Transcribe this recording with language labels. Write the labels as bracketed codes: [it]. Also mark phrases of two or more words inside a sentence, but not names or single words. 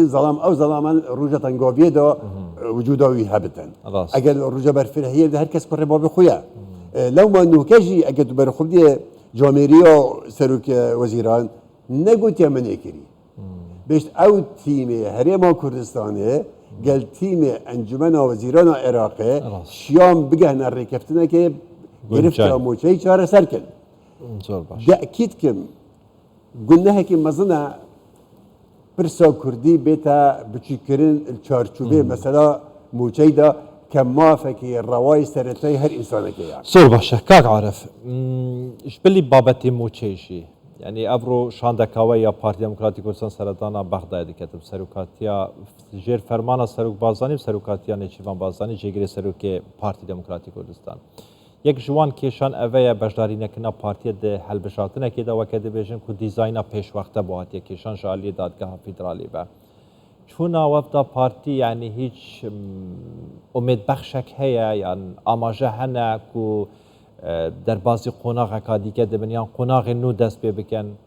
[ku] zelam ew zelaman rûja tengaviyê da wicûda wî hebitin eger rûja berfirehiyê de her kes kurê bavê xwe ye lewma nûke jî eger tu berxwediyê camêriya serokê wezîran negotiya min êkirî bêjt ew tîmê herêma Kurdistanê gel tîmê encumena wezîrana Iraqê şiyan bigehne rêkeftinekê girifta moçeyî çareser kin deekîd kim gunehekî mezin e pirsa Kurdî bête biçûkirin çarçûbê mesela moçeyî da ke mafekî rewayê seretayî her însanekê ye زۆر باشە کاک عارف ji bilî babetê moçeyê jî yani evro şandekawe ya Partiya Demokratîk Kurdistan seredana Bexdayê diketim serokatiya jêr fermana Serok Barzanî û serokatiya Nêçîrvan Barzanî jêgirê serokê Partî Demokratîk Kurdistan yek ji wan kêşan ev ye beşdarînekirina partiyê di helbişartinekê de weke dibêjin ku dîzayna pêşwexte bo hatiye kêşan ji aliyê dadgeha federalî be çûna wev da partî yani hiç umêdbexşek heye yan amaje hene ku derbasî qonaqeka dîke dibin yan qonaqê nû dest pê bikin